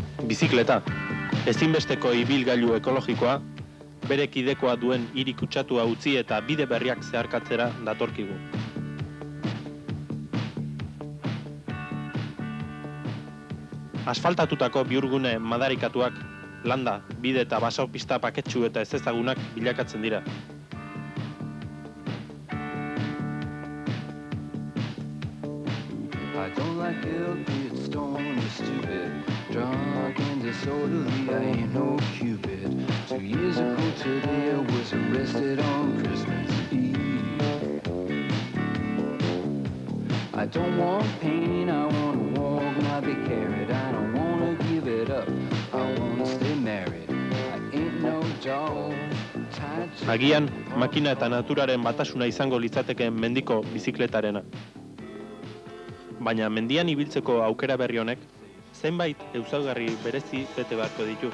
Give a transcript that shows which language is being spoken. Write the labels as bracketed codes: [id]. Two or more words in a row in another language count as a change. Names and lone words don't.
[eu] Bizikleta, ezinbesteko ibilgailu ekologikoa, bere kidekoa duen hiri kutsatua utzi eta bide berriak zeharkatzera datorkigu. Asfaltatutako bihurgune madarikatuak, landa, bide eta basopista paketsu eta ezezagunak bilakatzen dira. [en] I don't like guilty, it's stone, stupid, drunk and disorderly, I ain't no Cupid. 2 years ago today I was arrested on Christmas Eve. I don't want pain, I want to walk, not be carried. I don't want to give it up, I want to stay married. I ain't no dog. [eu] Agian, makina eta naturaren batasuna izango litzatekeen mendiko bizikletarena. Baina mendian ibiltzeko aukera berri honek, zenbait ezaugarri berezi bete beharko ditu.